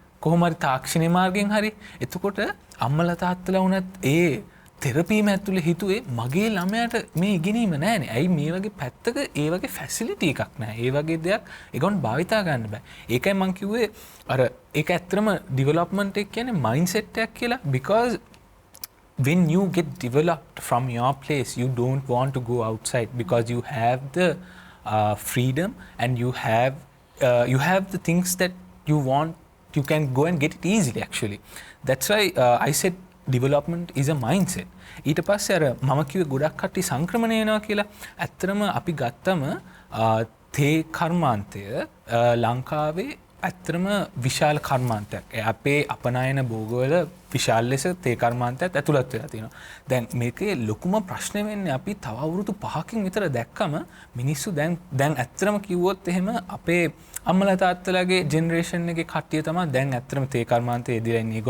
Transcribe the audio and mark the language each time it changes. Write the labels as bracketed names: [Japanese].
[Sinhala] කොහොම හරි තාක්ෂණික මාර්ගයෙන් හරි. එතකොට අම්මලා තාත්තලා වුණත් ඒ තෙරපීම ඇතුලේ හිතුවේ මගේ ළමයාට මේ ඉගෙනීම නැහැනේ. ඇයි මේ වගේ පැත්තක ඒ වගේ ෆැසිලිටි එකක් නැහැ. ඒ වගේ දෙයක් ඒගොල්ලන් භාවිතා ගන්න බෑ. ඒකයි මම කිව්වේ අර ඒක ඇත්තටම ඩෙවලොප්මන්ට් එක කියන්නේ මයින්ඩ්සෙට් එකක් කියලා [English] because when you get developed from your place you don't want to go outside because you have the freedom and you have the things that you want. You can go and get it easily actually. That's why I said development is a mindset. [Sinhala] ඊට පස්සේ අර මම කිව්වේ ගොඩක් කට්ටිය සංක්‍රමණය වෙනවා කියලා. ඇත්තටම අපි ගත්තම තේ කර්මාන්තය ලංකාවේ ඇත්තටම විශාල කර්මාන්තයක්. අපේ අපනයන භෝගවල විශාල ලෙස තේ කර්මාන්තයත් ඇතුළත් වෙලා තියෙනවා. දැන් මේකේ ලොකුම ප්‍රශ්නේ වෙන්නේ අපි තව අවුරුදු 5කින් විතර දැක්කම මිනිස්සු දැන් ඇත්තටම කිව්වොත් එහෙම අපේ අම්මලා තාත්තලාගේ ජෙනරේෂන් එකේ කට්ටිය තමයි දැන් ඇත්තටම තේ කර්මාන්තයේ ඉදිරිය ඉන්නේ.